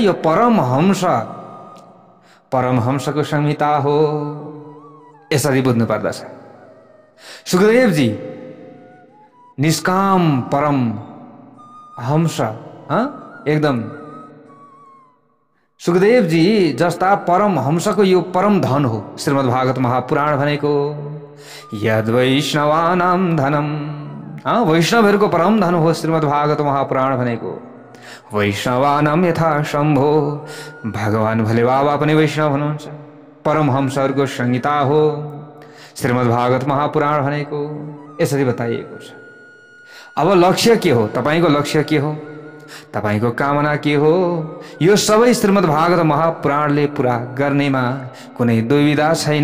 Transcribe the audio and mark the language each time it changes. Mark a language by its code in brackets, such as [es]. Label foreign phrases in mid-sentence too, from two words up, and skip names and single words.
[ne] यो परमहंसको संहिता हो, यसरी बुझ्नु पर्दछ। सुखदेवजी निष्काम परम हंस, एकदम सुखदेवजी जस्ता परम हंसको यो परम धन हो श्रीमद् भागवत महापुराण भनेको। [sa] यद वैष्णवानां धनम, [ne] वैष्णवहरूको परम धन हो श्रीमद् भागवत महापुराण भनेको। [sa] वैष्णवानां यथा शम्भो, [ne] भगवान भोले बाबा पनि वैष्णव हुनुहुन्छ। परमहंसहरूको संहिता हो श्रीमद् भागवत महापुराण भनेको, यसरी बताइएको छ। अब लक्ष्य के हो? तपाईको लक्ष्य के हो? तपाईको कामना के हो? यो सबै श्रीमद् भागवत महापुराणले पूरा गर्नेमा कुनै दुविधा छैन।